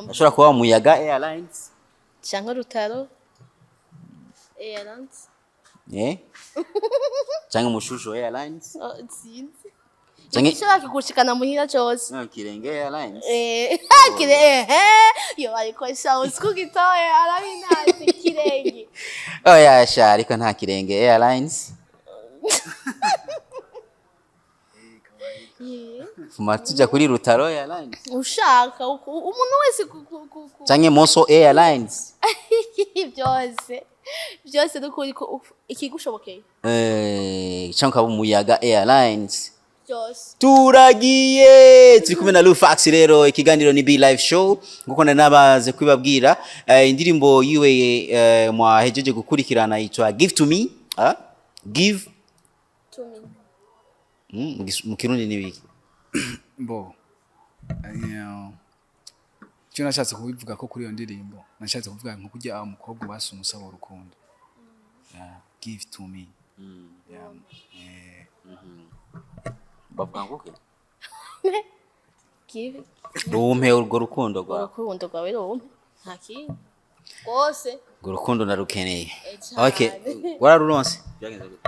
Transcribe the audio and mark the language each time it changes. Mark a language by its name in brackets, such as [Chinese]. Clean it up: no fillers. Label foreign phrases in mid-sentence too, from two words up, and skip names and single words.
[Rundi] ashobora kuba Muyaga Airlines cyangwa Rutaro Airlines cyangwa Mushusho Airlines sinzi cyangwa ishaka kugushikana muhira cyose Kirenge Airlines yo ariko sounds kugitoye arabinazi Kirenge oya sha ariko nta Kirenge Airlines Fuma tujya kuri Rutaro Airlines ushaka umuntu wese cyangwa Moso Airlines byose dukuri ikigushobokeye cyangwa Muyaga Airlines byose turagiye turi kumwe na Lufax rero ikiganiro ni Be Live Show nguko nabaze kwibabwira indirimbo yiwe mwahejeje gukurikirana yitwa Give to Me Give to Me mu Kirundi ni biki mbo cyo nashatse kubivuga ko kuri iyo ndirimbo nashatse kuvuga nko kujya umukobwa basa umusaba urukundo [English] give to me [Rundi] bavuga ngo ke give rumpe urwo rukundo rwawe rumpe ntaki bose urwo rukundo narukeneye okay wararuronse byagenze gute